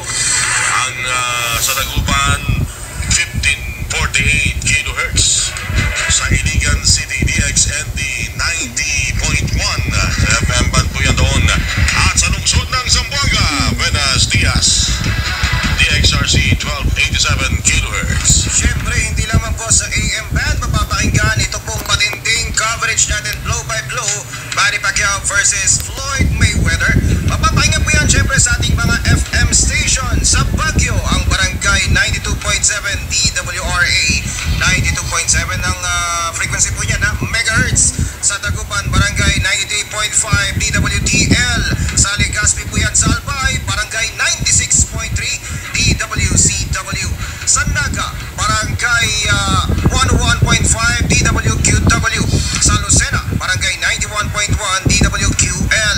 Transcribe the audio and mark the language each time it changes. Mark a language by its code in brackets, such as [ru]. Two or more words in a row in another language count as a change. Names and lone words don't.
[tl] Ang sa Dagupan 1548 kHz, sa Iligan City DXND 90.1 sa FM band po yan doon, at sa lungsod ng Zamboanga, [es] Buenos Dias [tl] DXRC 1287 kHz. Siyempre, hindi lamang po sa AM band mapapakinggan ito pong matinding coverage natin [en] blow by blow, [tl] Manny Pacquiao versus Floyd Mayweather. Mapapakinggan po yan siyempre sa ating mga FM station. Sa Baguio, ang Barangay 92.7 DWRA, 92.7 ang frequency po niya na megahertz. Sa Dagupan, Barangay 93.5 DWTL. Sa Legazpi po yan sa Albay, Barangay 96.3 DWCW. Sa Naga, Barangay 101.5 DWQW. Sa Lucena, Barangay 91.1 DWQL.